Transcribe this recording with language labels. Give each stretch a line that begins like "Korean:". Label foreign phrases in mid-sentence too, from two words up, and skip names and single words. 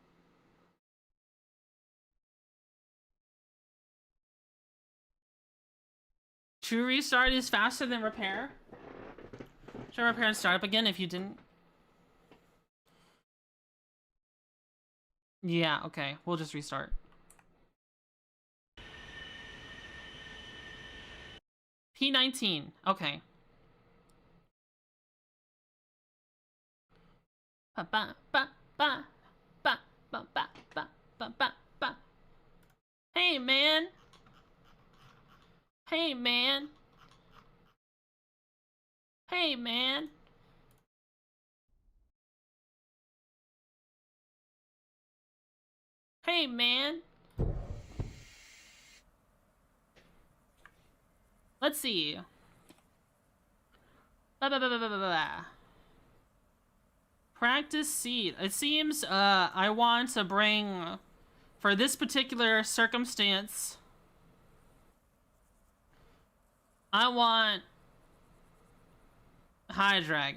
English: True restart is faster than repair. Should I repair and start up again if you didn't? Yeah, okay. We'll just restart. P19. Okay. Ba ba ba ba ba ba ba ba ba ba ba. Hey man. Hey man. Hey man. Hey man. Let's see. Ba ba ba ba ba ba ba. Practice seed. It seems I want to bring, for this particular circumstance, I want high drag.